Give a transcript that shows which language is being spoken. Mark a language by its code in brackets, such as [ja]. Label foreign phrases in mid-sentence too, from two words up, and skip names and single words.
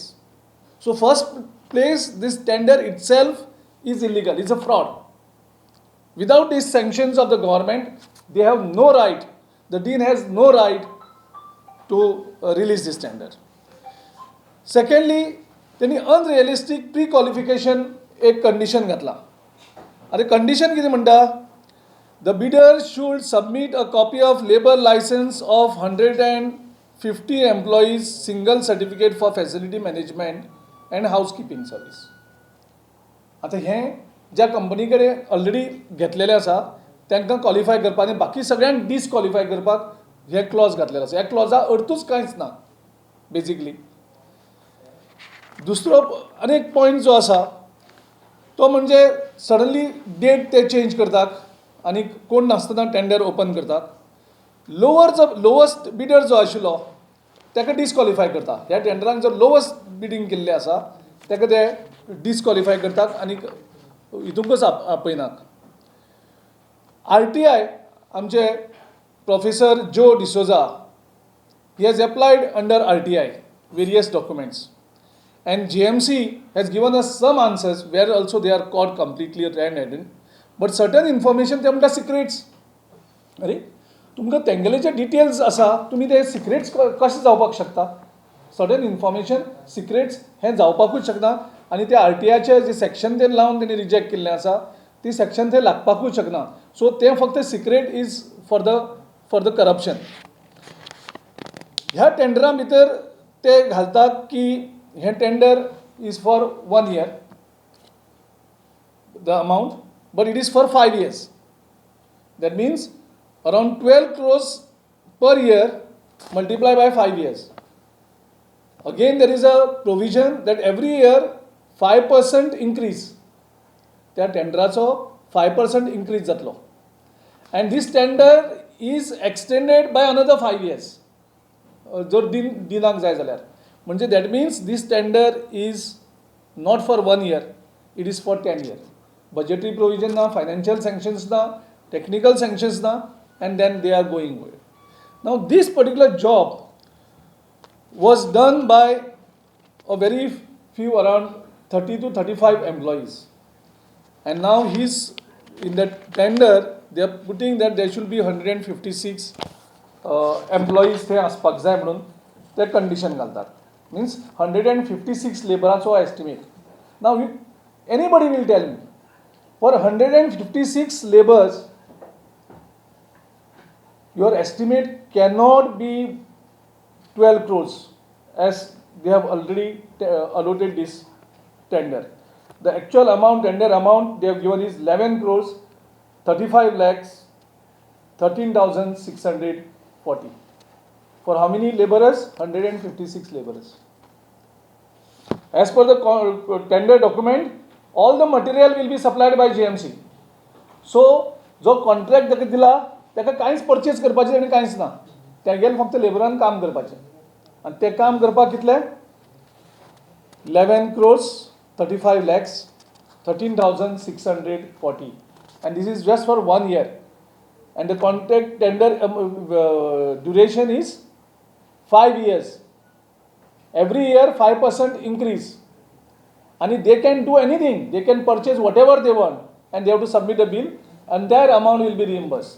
[en] So first place, this tender itself is illegal, it's a fraud. Without these sanctions of the government, they have no right, the dean has no right to release this tender. [kok] Secondly, त्यांनी [en] unrealistic pre-qualification [kok] एक condition घातला. आता condition किती म्हणटा? [en] The bidder should submit a copy of labor license of 150 employees, single certificate for facility management and housekeeping service. [kok] आता हे ज्या कंपनी कडेन ऑलरेडी घेतलेले आसा तांकां क्वॉलिफाय करपाक आनी बाकी सगळ्यांक डिसक्वॉलिफाय करपाक हे क्लॉज घातलेलो आसा. ह्या क्लॉजा अर्थूच कांयच ना बेजिकली. दुसरो आनी एक पॉयंट जो आसा तो म्हणजे [en] suddenly date [kok] ते चेंज करतात आनी कोण नासतना [en] tender open [kok] करतात. [en] lowest bidder [kok] जो आशिल्लो ताका डिसक्वॉलिफाय करता. ह्या टेंडरांक जर [en] lowest bidding [kok] केल्लें आसा ताका ते डिसक्वॉलिफाय करतात आनी हितूंकच आपयनात. [en] RTI [kok] आमचे प्रोफेसर जो डिसोजा [en] he has applied under RTI various documents and GMC has given us some answers where also they are caught completely red-handed, but certain information [kok] ते म्हणटा सिक्रेट्स. अरे तुमकां तेंगेले जे डिटेल्स आसा तुमी ते सिक्रेट्स कशें जावपाक शकता? [en] sudden information secrets [kok] हें जावपाकूच शकना आनी ते RTIचे जे सेक्शन ते लावन तेणी रिजेक्ट केल्लें आसा ती सेक्शन थंय लागपाकूच शकना. [en] सो [kok] तें फक्त [en] secret is for the corruption. [kok] ह्या टेंडरा भितर ते घालतात की हे [en] tender is for 1 year the amount, but it is for 5 years. That means around 12 crores per year multiplied by 5 years. Again there is a provision that every year 5% increase. [kok] त्या टेंडराचो 5% increase जातलो. [en] And this tender is extended by another 5 years. [kok] जर दिनाक जाय जाल्यार म्हणजे [en] that means this tender is not for 1 year, it is for 10 years. budgetary provision ना, financial sanctions ना, technical sanctions ना, and then they are going away. Now this particular job was done by a very few, around 30 to 35 employees, and now he's in that tender they are putting that there should be 156 employees [kok] थंय आसपाक जाय म्हणून ते कंडिशन घालतात. मीन्स 156 लेबराचो एस्टिमेट. [en] now anybody will tell me for 156 labours your estimate cannot be 12 crores as they have already allotted this tender. The actual amount, tender amount they have given is 11 crores 35 lakhs 13,640. For how many laborers? 156 laborers. As per the tender document, all the material will be supplied by GMC. [kok] So जो contract ताका दिला ताका कांयच परचेज करपाचें आनी कांयच ना. तेगेलें फक्त लेबरान काम करपाचें आनी तें काम करपाक कितलें? [en] 11 crores 35 lakhs 13,640. And this is just for 1 year. And the contract tender duration is 5 years. Every year 5% increase. And they can do anything. They can purchase whatever they want and they have to submit a bill and their amount will be reimbursed.